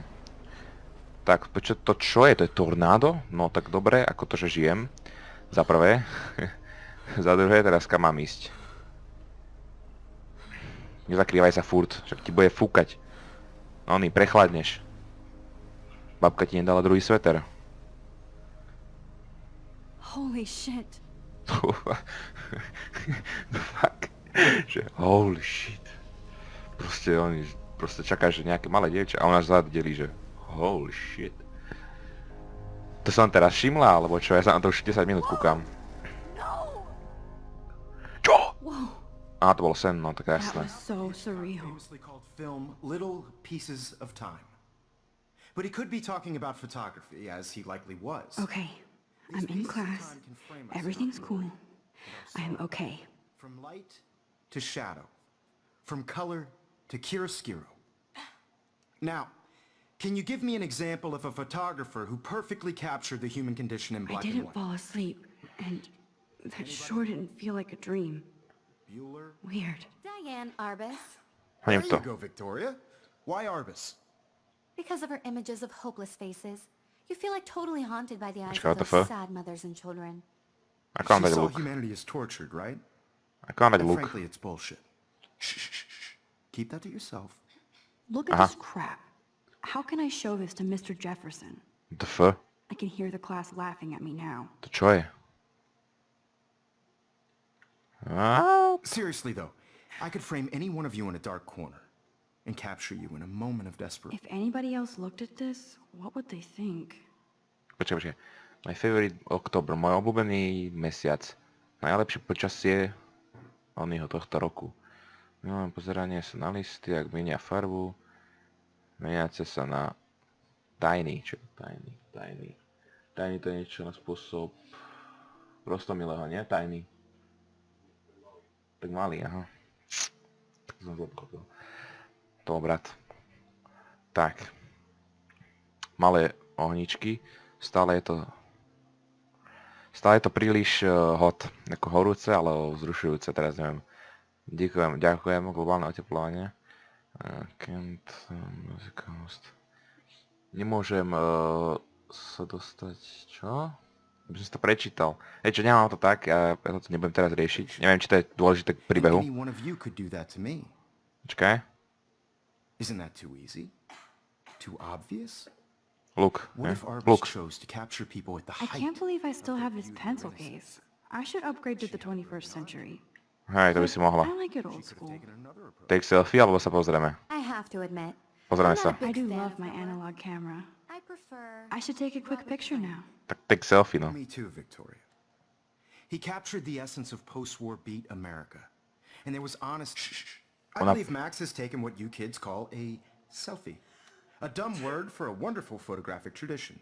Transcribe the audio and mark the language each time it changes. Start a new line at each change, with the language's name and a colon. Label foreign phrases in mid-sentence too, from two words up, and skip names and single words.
Slovak: Tak, čo je? To je tornádo? No tak dobre, ako to, že žijem. Za prvé. Za druhé, teraz kam mám ísť? Nezakrývaj sa furt, však ti bude fúkať. No ty prechladneš. Babka ti nedala druhý sveter.
English: Holy shit. Fuck. Že holy shit.
Slovak: Proste čakáš, že nejaké malé dievča a ona zadeli, že
English: holy shit.
Slovak: To som teraz všimla, alebo čo? Ja sa na to už 10 minút kúkam. Čo? Á, to bol sen, no tak
English: That
Slovak: jasné.
English: was so surreal. Famously called film Little Pieces of Time. But he could be talking about photography, as he likely was. Okay, I'm in class. Everything's cool. I am okay. From light to shadow. From color to chiaroscuro. Now, can you give me an example of a photographer who perfectly captured the human condition in I black and didn't white? fall asleep, and that sure didn't feel like a dream. Bueller? Weird. Diane Arbus.
Slovak: Hodím
English: There
Slovak: to.
English: you go, Victoria. Why Arbus? Because of her images of hopeless faces, you feel like totally haunted by the eyes
Slovak: Počkaj,
English: of what the those fuck? sad mothers and children.
Slovak: Ako mám
English: She
Slovak: dať
English: saw
Slovak: luk?
English: humanity as tortured, right?
Slovak: Ako mám dať
English: And
Slovak: luk?
English: frankly, it's bullshit. Shh, shh, shh, shh. Keep that to yourself. Look at this crap. How can I show this to Mr. Jefferson? The f? I can hear the class laughing at me now.
Slovak: To čo je? Á,
English: Seriously, though, I could frame any one of you in a dark corner and capture you in a moment of desperation. If anybody else looked at this, what would they think? Počkaj. My favorite October,
Slovak: môj obľúbený mesiac. Najlepšie počasie oného tohto roku. No, pozeranie sa na listy, ak menia farbu. Meniace sa na tajný, čo je tajný? Tajný to je niečo na spôsob Prostomilého, nie? Tajný. Tak malý, aha. Tak som zlobkopil. To bol brat. Tak. Malé ohničky. Stále je to príliš hot. Ako horúce, ale vzrušujúce. Teraz neviem. Ďakujem. Globálne oteplovanie.
English: Can't music host.
Slovak: Nemôžem sa dostať... Čo? By som si to prečítal. Čo nemám to tak, ja to nebudem teraz riešiť. Neviem, či to je dôležité k príbehu.
English: Any one of you could do that to me.
Slovak: Počkaj.
English: Isn't that too easy? Too obvious? Look. What if Look. Arbus chose to capture people at the I height? can't believe I still have this pencil case. I should upgrade to the 21st century.
Slovak: Hej, to by si mohla.
English: I like it old school. Take selfie,
Slovak: alebo sa pozrieme.
English: I have to admit,
Slovak: Pozrieme
English: I'm
Slovak: sa.
English: not a I big do fan love of my Bella. analog camera. I prefer... I should take a quick picture now.
Slovak: Tak
English: take selfie,
Slovak: no.
English: Me too, Victoria. He captured the essence of post-war beat America. And there was honest... Shh. I
Slovak: Ona-
English: believe Max has taken what you kids call a selfie. A dumb word for a wonderful photographic tradition.